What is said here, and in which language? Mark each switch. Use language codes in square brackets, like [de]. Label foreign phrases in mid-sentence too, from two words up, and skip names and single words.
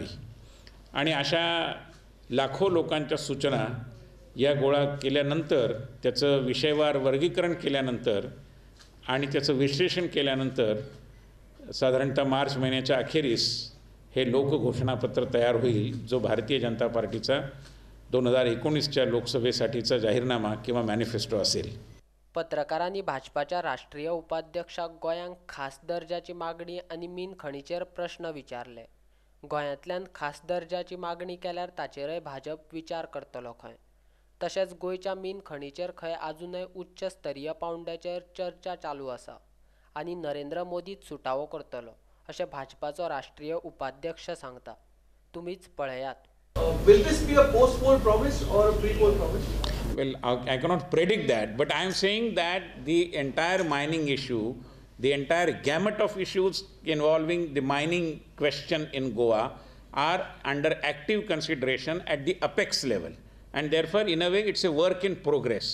[mr] आणि अशा लाखो लोकांच्या सूचना या गोळा केल्यानंतर, त्याचं विषयवार वर्गीकरण केल्यानंतर आणि त्याचं विश्लेषण केल्यानंतर साधारणतः मार्च महिन्याच्या अखेरीस हे लोकघोषणापत्र तयार होईल, जो भारतीय जनता पार्टीचा 2019च्या लोकसभेसाठीचा जाहीरनामा किंवा मॅनिफेस्टो असेल. [kok] पत्रकारांनी भाजपाच्या राष्ट्रीय उपाध्यक्षाक गोंयांक खास दर्जाची मागणी आनी मीन खणीचेर प्रश्न विचारले. गोंयांतल्यान खास दर्जाची मागणी केल्यार ताचेरय भाजप विचार करतलो खंय. तशेंच गोंयच्या मीन खणीचेर खंय अजूनय उच्च स्तरीय पावंड्याचेर चर्चा चालू आसा आनी नरेंद्र मोदीच सुटावो करतलो, अशें भाजपाचो राष्ट्रीय उपाध्यक्ष सांगता. तुमीच पळयात. [en] Will this be a post-poll promise or a pre-poll promise? Well, I cannot predict that, but I am saying that the entire mining issue, the entire gamut of issues involving the mining question in Goa are under active consideration at the apex level, and therefore in a way it's a work in progress.